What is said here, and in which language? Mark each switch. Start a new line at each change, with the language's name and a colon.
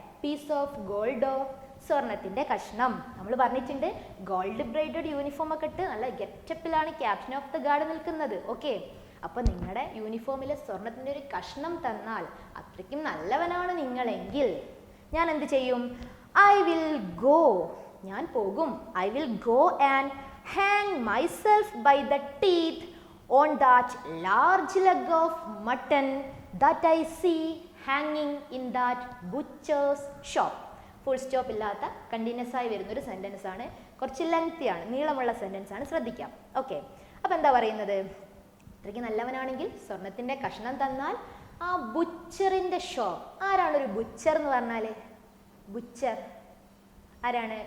English: piece of ഗോൾഡോ,
Malayalam: സ്വർണത്തിൻ്റെ കഷ്ണം. നമ്മൾ പറഞ്ഞിട്ടുണ്ട്, ഗോൾഡ് ബ്രൈഡഡ് യൂണിഫോം ഒക്കെ ഇട്ട് നല്ല ഗെറ്റപ്പിലാണ് ക്യാപ്റ്റൻ ഓഫ് ദ ഗാർഡ് നിൽക്കുന്നത്. ഓക്കെ, അപ്പോൾ നിങ്ങളുടെ യൂണിഫോമിലെ സ്വർണത്തിൻ്റെ ഒരു കഷ്ണം തന്നാൽ, അത്രയ്ക്കും നല്ലവനാണ് നിങ്ങളെങ്കിൽ, ഞാൻ എന്ത് ചെയ്യും?
English: I will go.
Malayalam: ഞാൻ പോകും.
English: I will go and hang myself by the teeth on that large leg of mutton that I see hanging in that butcher's shop.
Malayalam: Full stop ഇല്ലാത്ത കണ്ടിന്യൂസ് ആയി വരുന്നൊരു സെൻറ്റൻസ് ആണ്. കുറച്ച് ലെങ്തി ആണ്, നീളമുള്ള sentence ആണ്, ശ്രദ്ധിക്കാം. ഓക്കെ, അപ്പോൾ എന്താ പറയുന്നത്? അത്രയ്ക്ക് നല്ലവനാണെങ്കിൽ സ്വർണത്തിൻ്റെ കഷ്ണം തന്നാൽ ആ ബുച്ചറിൻ്റെ ഷോപ്പ്. ആരാണ് ഒരു ബുച്ചർ എന്ന് പറഞ്ഞാൽ? ബുച്ചർ ആരാണ്?